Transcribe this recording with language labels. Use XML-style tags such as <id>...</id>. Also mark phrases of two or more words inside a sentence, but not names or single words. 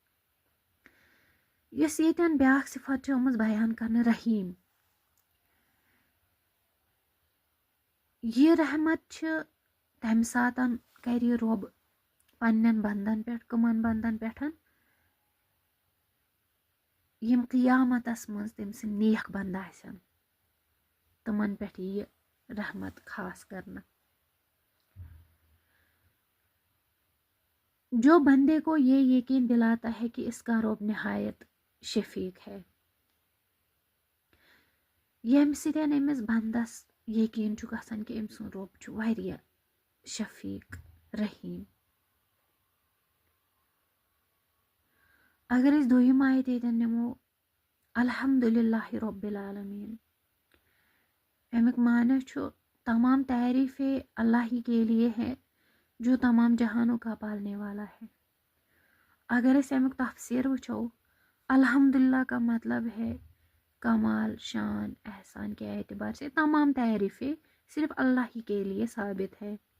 <ks>युस यतन ब्याक सिफत आमज बयान करना रहीम। यह रहमत तम सातन कर रब पन्न बंदन पे, कमन बंदन पे यम क़ियामतस मज तम से नेक बंद आसन, तमन पे यह रहमत खास करना।</ks> <hi>जो बंदे को ये यकीन दिलाता है कि इसका रब निहायत शफीक है,</hi> <ks>यम सिदन अमिस बंदस यकीन छु गसन कि अम सुन रब छु वारिया शफीक रहीम। अगर इस दोयम आयत यतन निमो</ks> <ar>الحمد لله رب العالمين,</ar> <ks>अमिक माना छु</ks> <hi>तमाम तारीफ़ें अल्लाह ही के लिए है जो तमाम जहानों का पालने वाला है।</hi> <ks>अगर इस अमिक तफसीर वुचो,</ks> <hi>अल्हम्दुलिल्लाह का मतलब है कमाल, शान, एहसान के एतबार से तमाम तारीफ़ें सिर्फ अल्लाह ही के लिए साबित है।</hi>